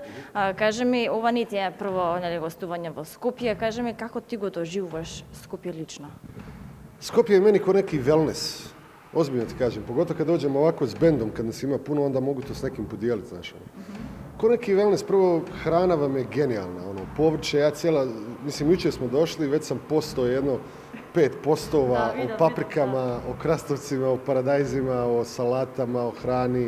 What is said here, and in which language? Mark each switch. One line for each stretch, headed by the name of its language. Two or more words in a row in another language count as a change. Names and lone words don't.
Macedonian: Кажи ми, ова не ти е прво гостување во Скопје, кажи ми како ти го доживуваш Скопје лично?
Croatian: Skopje je meni ko neki wellness, ozbiljno ti kažem, pogotovo kad dođem ovako s bendom, kad nas ima puno, onda mogu to s nekim podijeliti, znaš. Ko neki wellness, prvo hrana vam je genijalna, povrće, jučer smo došli, već sam postao jedno 5 postova o paprikama, o krastovcima, o paradajzima, o salatama, o hrani.